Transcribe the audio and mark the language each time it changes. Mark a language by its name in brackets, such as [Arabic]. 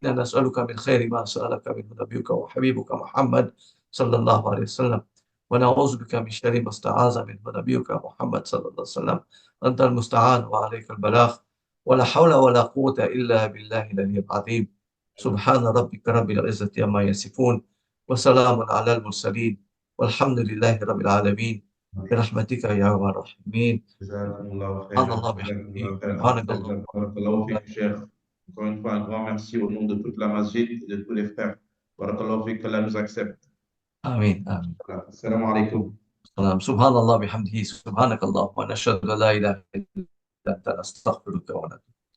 [Arabic] إنا نسألك من خير ما سألك منه نبيك وحبيبك محمد صلى الله عليه وسلم ونعوذ بك من شر ما استعاذ منه نبيك محمد صلى الله عليه وسلم أنت المستعان وعليك البلاغ ولا حول ولا قوة إلا بالله العلي العظيم سبحان ربك رب العزة عما يصفون وسلام على المرسلين والحمد لله رب العالمين برحمتك يا أرحم الراحمين Jazakumullah khairan. الله بحمده Jazakumullah khairan. سبحانك اللهم Alhamdulillah. Barakallahu fik, Cheikh. [French] Encore une fois, un grand merci au nom de toute la masjid et de tous les frères. [Arabic] Barakallahu fik, [French] qu'Allah nous accepte. [Arabic] آمين آمين Assalamu alaikum. السلام سبحان الله بحمده سبحانك اللهم ونشهد أن لا إله إلا أنت نستغفرك ونتوب